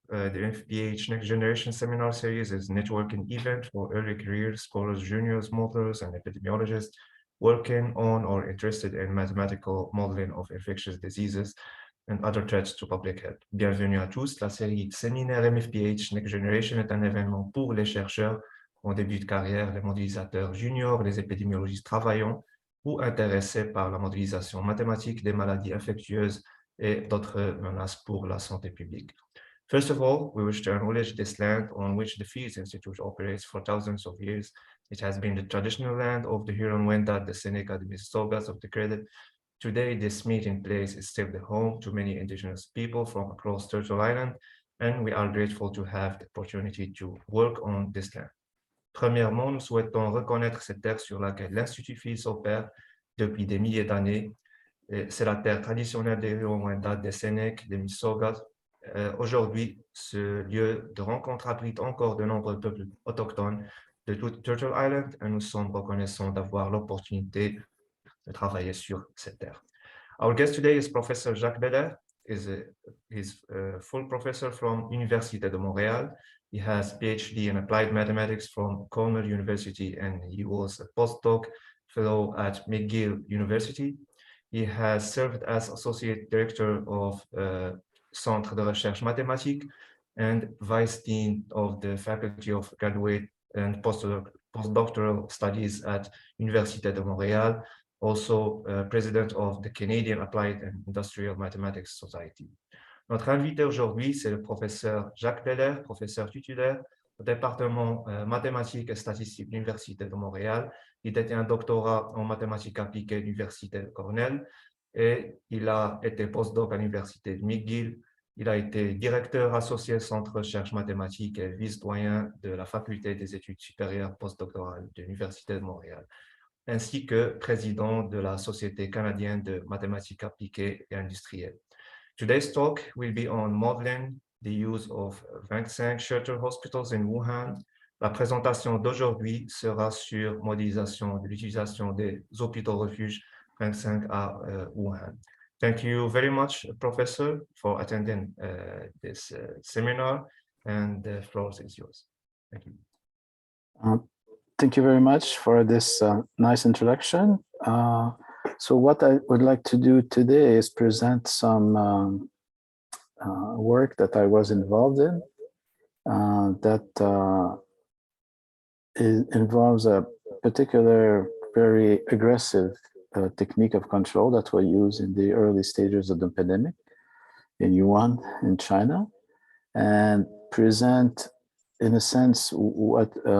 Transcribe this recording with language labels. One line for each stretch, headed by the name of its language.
English: The MfPH Next Generation Seminar Series is a networking event for early career scholars, juniors, mothers, and epidemiologists working on or interested in mathematical modeling of infectious diseases and other threats to public health.
French: Bienvenue à tous. La série Séminaire MfPH Next Generation est un événement pour les chercheurs en début de carrière, les modélisateurs juniors, les épidémiologistes travaillants ou intéressés par la modélisation mathématique des maladies infectieuses et d'autres menaces pour la santé publique.
English: First of all, we wish to acknowledge this land on which the Fields Institute operates for thousands of years. It has been the traditional land of the Huron-Wendat, the Seneca, the Mississaugas of the Credit. Today, this meeting place is still the home to many indigenous people from across Turtle Island, and we are grateful to have the opportunity to work on this land.
French: Premièrement, nous souhaitons reconnaître cette terre sur laquelle l'Institut Fields opère depuis des milliers d'années. C'est la terre traditionnelle des Huron-Wendat, des Sénèques, des Mississaugas. Aujourd'hui, ce lieu de rencontre abrite encore de nombreux peuples autochtones de toute Turtle Island et nous sommes reconnaissants d'avoir l'opportunité de travailler sur cette terre.
English: Our guest today is Professor Jacques Bélair. He's a full professor from Université de Montréal. He has PhD in applied mathematics from Cornell University and he was a postdoc fellow at McGill University. He has served as Associate Director of Centre de Recherche Mathématique and Vice Dean of the Faculty of Graduate and Postdoctoral Studies at Université de Montréal, also President of the Canadian Applied and Industrial Mathematics Society.
French: Notre invité aujourd'hui, c'est le professeur Jacques Bélair, professeur titulaire au département mathématiques et statistiques de l'Université de Montréal. Il détient un doctorat en mathématiques appliquées à l'Université de Cornell et il a été postdoc à l'Université de McGill. Il a été directeur associé Centre de recherche mathématique et vice-doyen de la Faculté des études supérieures postdoctorales de l'Université de Montréal, ainsi que président de la Société canadienne de mathématiques appliquées et industrielles.
English: Today's talk will be on modeling the use of Fangsang shelter hospitals in Wuhan.
French: La présentation d'aujourd'hui sera sur modélisation de l'utilisation des hôpitaux refuges Fangsang à Wuhan.
English: Thank you very much, Professor, for attending this seminar, and the floor is yours. Thank you. Thank you very much for this nice introduction. So what I would like to do today is present some work that I was involved in that involves a particular very aggressive technique of control that was used in the early stages of the epidemic in Wuhan, in China, and present, in a sense, what